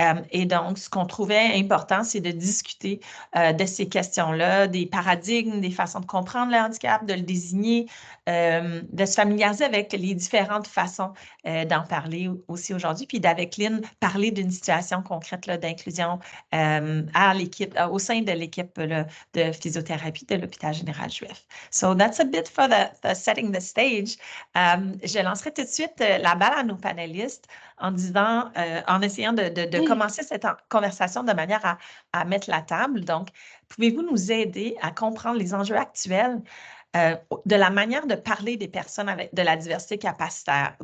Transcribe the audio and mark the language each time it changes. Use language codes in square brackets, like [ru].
[fr] Et donc, ce qu'on trouvait important, c'est de discuter de ces questions-là, des paradigmes, des façons de comprendre le handicap, de le désigner, de se familiariser avec les différentes façons d'en parler aussi aujourd'hui, puis d'avec Lynn, parler d'une situation concrète d'inclusion à l'équipe, au sein de l'équipe de physiothérapie de l'Hôpital général juif. [en] So that's a bit for the setting the stage. [fr] Je lancerai tout de suite la balle à nos panélistes en disant, en essayant de commencer cette conversation de manière à mettre la table. Donc, pouvez-vous nous aider à comprendre les enjeux actuels de la manière de parler des personnes avec de la diversité capacitaire?